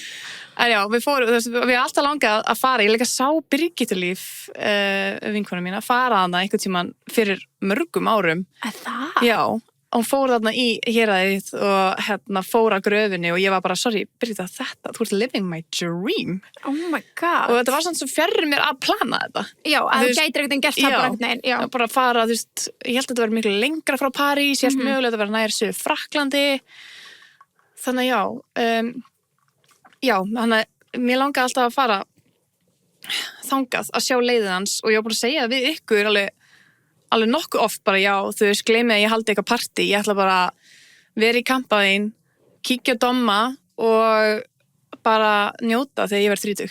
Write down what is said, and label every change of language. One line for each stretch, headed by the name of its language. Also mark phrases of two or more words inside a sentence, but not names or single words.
Icelandic: En já, við erum alltaf langað að fara, ég líka sá Birgitulíf, vinkona mín, að fara hana einhvern tímann fyrir mörgum árum. Það? Já, og hún fór þarna í héraðið og hérna fór að gröfinni og ég var bara, sorry, Birgitta, þú ert
English: living my dream. Oh my god.
Icelandic: Og þetta var svona svo fjarrir mér að plana þetta. Já, að Þú þú veist- gætir ekkert gert það bara einhvern veginn. Já. Bara að fara, þú veist, ég held að þetta verið miklu lengra frá París, ég held mögulega að vera nær Suður Frakklandi. Þannig að já, þannig að mér langaði alltaf að fara þangað að sjá leiðið hans og ég var búin að segja við ykkur alveg nokkuð oft bara já, þú veist, gleymið að ég haldi eitthvað partí, ég ætla bara að vera í kampavín, kíkja á Domma og bara njóta þegar ég verð 30.